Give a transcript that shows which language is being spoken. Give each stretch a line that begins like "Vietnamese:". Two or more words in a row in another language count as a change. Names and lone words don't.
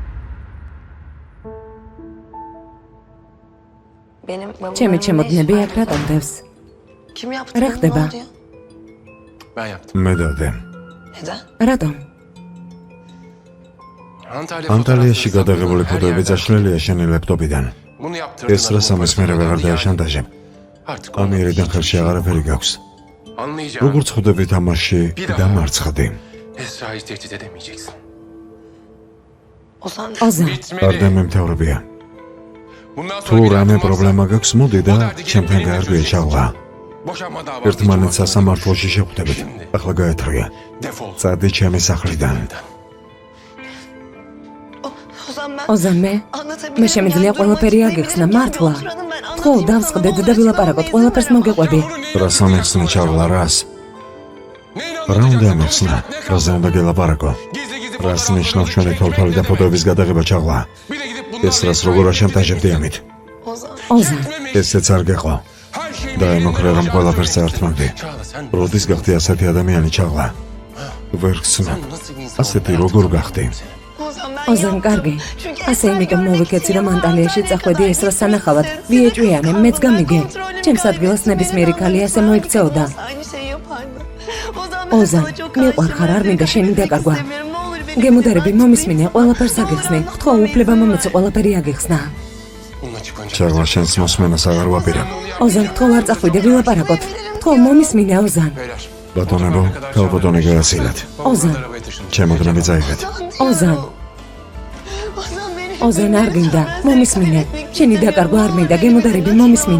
Turkish: Benim
Georgian: ჩემი
Turkish: babalarımın
Georgian: ჩემოდნები
Turkish: ne
Georgian: აქ
Turkish: işi var?
Georgian: რატომ დევს?
Turkish: Kim yaptı?
Georgian: რა
Turkish: bunu? Ne
Georgian: ხდება?
Turkish: oldu ya? Ben yaptım.
Georgian: მე დადე.
Turkish: Neden?
Georgian: რატომ? ანტალიაში გადაღებული ფოტოები წაშლილია შენი ლეპტოპიდან.
Turkish: Bunu yaptırdığına
Georgian: ეს რა სამის მერე ვეღარ დააშანტაჟებ.
Turkish: Artık
Georgian: ამიერიდან ხელში აღარაფერი გაქვს.
Turkish: Anlayacağım.
Georgian: როგორც ხვდები თამაში და მარცხდი.
Turkish: Esra'yı tehdit edemeyeceksin. Ozan.
Georgian: ოზან, არ დამემთავრებია.
Turkish: Bundan
Georgian: თუ
Turkish: sonra bir
Georgian: რამე
Turkish: lafın varsa
Georgian: პრობლემა გაქვს, მოდი და
Turkish: o derdi
Georgian: ჩემთან
Turkish: gelip
Georgian: გაარკვიე
Turkish: benimle
Georgian: შაღლა.
Turkish: Boşanma davası
Georgian: ერთმანეთს
Turkish: açmak
Georgian: სასამართლოში შევხვდებით.
Turkish: Şimdi.
Georgian: ახლა გაეთრია.
Turkish: Defol.
Georgian: წადი ჩემი სახლიდან.
Turkish: Ozan ben
Georgian: ოზან მე
Turkish: anlatabilirim.
Georgian: მე შემიძლია
Turkish: Yani
Georgian: ყველაფერი
Turkish: durmak
Georgian: აგიხსნა
Turkish: istemiyorum.
Georgian: მართლა.
Turkish: Oturalım, ben
Georgian: ხო,
Turkish: anlatayım
Georgian: დავსყდეთ
Turkish: sana.
Georgian: და ვილაპარაკოთ, ყველაფერს მოგეყვები. რა სამეხსნე ჩავლა რას? რა უნდა მეხსნა? რაზე უნდა გელაპარაკო? რას ნიშნავს ჩვენი თოლთოლი და ფოტოების გადაღება ჩაღლა? ეს რას როგორ აშანტაჟებდი ამით?
Turkish: Ozan.
Georgian: ოზან, ესეც არ გეყო. დაემოქრე რომ ყველაფერს წაართმევდი. როდის გახდი ასეთი ადამიანი ჩაღლა? ვერ ხსნა. ასეთი როგორ გახდი?
Turkish: Ozan ben
Georgian: ოზან,
Turkish: yaptım.
Georgian: კარგი.
Turkish: Çünkü
Georgian: ასე
Turkish: Esra
Georgian: იმიტომ
Turkish: geldi,
Georgian: მოვიქეცი რომ
Turkish: Esra
Georgian: ანტალიაში
Turkish: geldi.
Georgian: წახვედი ესრას სანახავად. ვიეჭვიანე, მეც გამიგე. ჩემს ადგილას ნებისმიერი ქალი ასე მოიქცეოდა.
Turkish: Aynı şeyi yapardı. Ozan
Georgian: ოზან,
Turkish: sana çok
Georgian: მიყვარხარ, არ მინდა შენი დაკარგვა.
Turkish: seviyorum. Ne olur beni
Georgian: გემოდარები მომისმინე, ყველაფერს აგიხსნე. ხო, უფლება მომეცი ყველაფერი აგიხსნა.
Turkish: Bununla çıkınca.
Georgian: ჩაღლა შენს მოსმენას აღარ ვაპირებ. ოზან, ხო არ წახვიდე, ვილაპარაკოთ. ხო, მომისმინე, ოზან.
Turkish: Beyler.
Georgian: ბატონებო, თავბატონი გაასილეთ. ოზან,
Turkish: Arabaya taşın.
Georgian: ჩემოდნები წაიღეთ. ოზან,
Turkish: Ozan beni.
Georgian: ოზან არ გინდა, მომისმინე. შენი დაკარგვა არ მინდა, გემოდარები მომისმინე.